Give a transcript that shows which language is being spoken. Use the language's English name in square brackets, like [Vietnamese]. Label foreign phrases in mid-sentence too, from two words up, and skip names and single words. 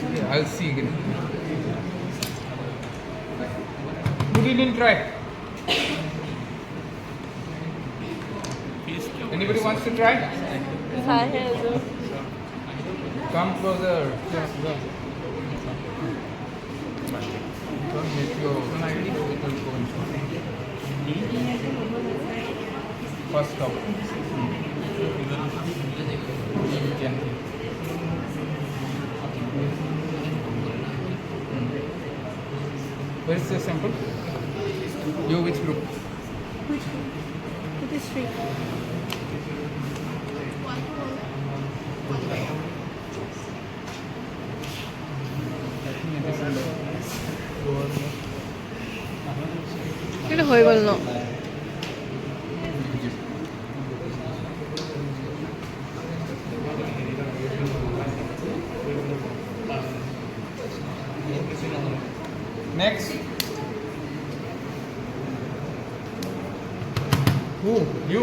[English] Okay, I'll see again. Who didn't try? Anybody wants to try? [Assamese] চাইহে আছো [English] Come closer. Don't make your little phone. First stop. Gently. Where's the sample? You which group? It is free. [Assamese] কিন্তু হৈ গ'ল ন [English] Next. Who? You.